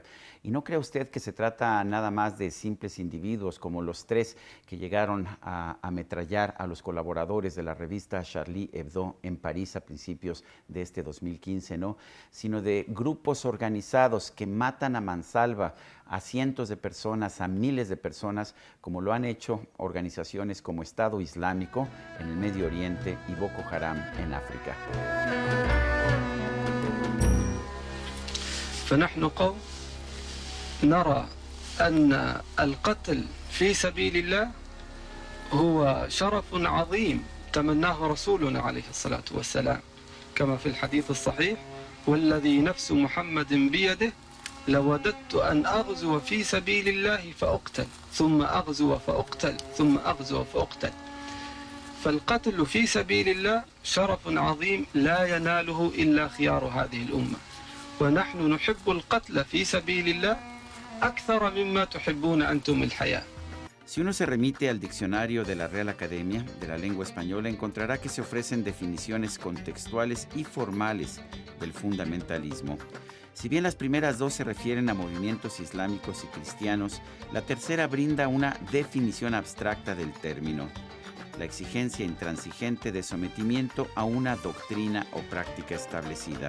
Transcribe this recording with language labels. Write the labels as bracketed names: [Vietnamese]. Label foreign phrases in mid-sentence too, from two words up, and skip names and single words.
[Spanish] Y no cree usted que se trata nada más de simples individuos como los tres que llegaron a ametrallar a los colaboradores de la revista Charlie Hebdo en París a principios de este 2015, ¿no? Sino de grupos organizados que matan a mansalva a cientos de personas, a miles de personas, como lo han hecho organizaciones como Estado Islámico en el Medio Oriente y Boko Haram en África. [Arabic] فنحن قوم نرى أن القتل في سبيل الله هو شرف عظيم تمناه رسولنا عليه الصلاة والسلام كما في الحديث الصحيح والذي نفس محمد بيده لوددت أن أغزو في سبيل الله فأقتل ثم أغزو فأقتل ثم أغزو فأقتل فالقتل في سبيل الله شرف عظيم لا يناله إلا خيار هذه الأمة ونحن نحب القتل في سبيل الله أكثر مما تحبون أنتم الحياة. [Spanish] Si uno se remite al diccionario de la Real Academia de la Lengua Española, encontrará que se ofrecen definiciones contextuales y formales del fundamentalismo. Si bien las primeras dos se refieren a movimientos islámicos y cristianos, la tercera brinda una definición abstracta del término: la exigencia intransigente de sometimiento a una doctrina o práctica establecida.